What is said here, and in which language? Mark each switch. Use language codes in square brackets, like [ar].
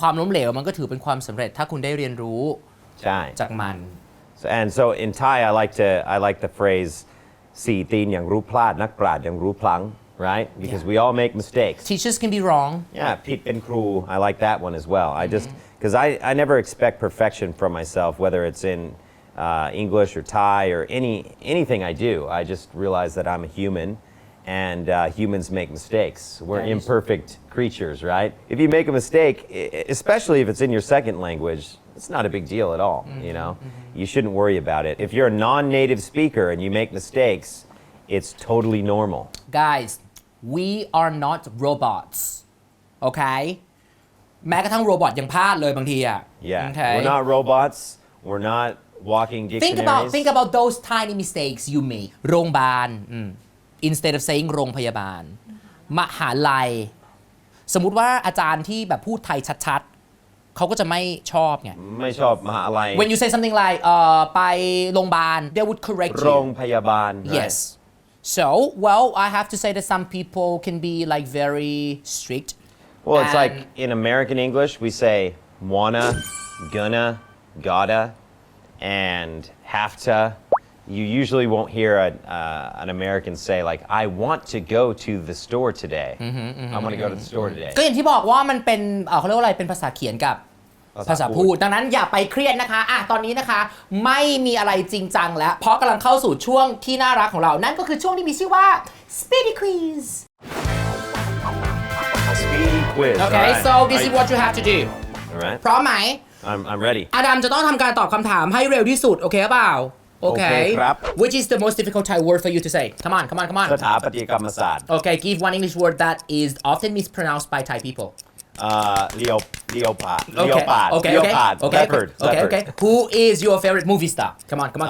[th] ความล้มเหลวมันก็ถือเป็นความสำเร็จถ้าคุณได้เรียนรู้ ใช่ จากมัน [en] And so in Thai I like the phrase [th] สี่ตีนอย่างรู้พลาดนักปราชญ์อย่างรู้พลั้ง [en] right because we all make mistakes teachers can be wrong yeah [th] ผิดเป็นครู [en] I like that one as well I just because I never expect perfection from myself whether it's in English or Thai or anything I do I just realize that I'm a human and humans make mistakes we're imperfect creatures right if you make a mistake especially if it's in your second language it's not a big deal at all you shouldn't worry about it if you're a non-native speaker and you make mistakes it's totally normal guys we are not robots okay [th] แม้กระทั่งโรบอทยังพลาดเลยบางทีอ่ะ [en] yeah okay? we're not robots we're not walking dictionaries think about those tiny mistakes you make [th] โรงพยาบาล [en] instead of saying [th] โรงพยาบาลมหาลัยสมมุติว่าอาจารย์ที่แบบพูดไทยชัดๆเขาก็จะไม่ชอบไง ไม่ชอบมหาลัย [en] when you say something like [th] ไปโรงพยาบาล [en] they would correct you [th] โรงพยาบาล [en] yes so well I have to say that some people can be like very strict well it's like in American English we say wanna gonna gotta and have to you usually won't hear an American say like I want to go to the store today I want to go to the store today [th] ก็อย่างที่บอกว่ามันเป็นเขาเรียกว่าอะไรเป็นภาษาเขียนกับภาษาพูดดังนั้นอย่าไปเครียดนะคะตอนนี้นะคะไม่มีอะไรจริงจังแล้วเพราะกำลังเข้าสู่ช่วงที่น่ารักของเรานั่นก็คือช่วงที่มีชื่อว่า Speedy Quiz [en] Speedy quiz okay so this is what you have to do alright [th] พร้อมไหม [en] I'm ready [th] อดัมจะต้องทำการตอบคำถามให้เร็วที่สุดโอเคเปล่าOkay. [en] Which is the most difficult Thai word for you to say? Come on. [th] สถาปัตยกรรมศาสตร์ [en] Okay, give one English word that is often mispronounced by Thai people. Leopard. Okay. Leopard. Okay. Who is your favorite movie star? Come on.